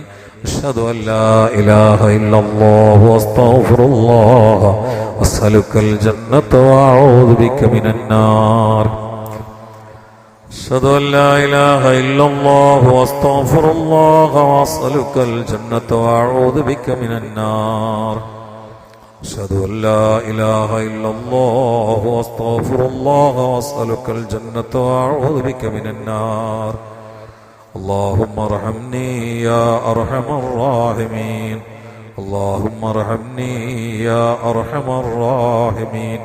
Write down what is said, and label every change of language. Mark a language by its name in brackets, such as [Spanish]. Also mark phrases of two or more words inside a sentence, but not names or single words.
[Arabic] أشهد أن لا إله إلا الله وأستغفر الله وأسألك الجنة وأعوذ بك من النار. أشهد أن لا إله إلا الله وأستغفر الله وأسألك الجنة وأعوذ بك من النار. أشهد أن لا إله إلا الله وأستغفر الله وأسألك الجنة وأعوذ بك من النار. اللهم ارحمني يا أرحم الراحمين. اللهم ارحمني يا أرحم الراحمين.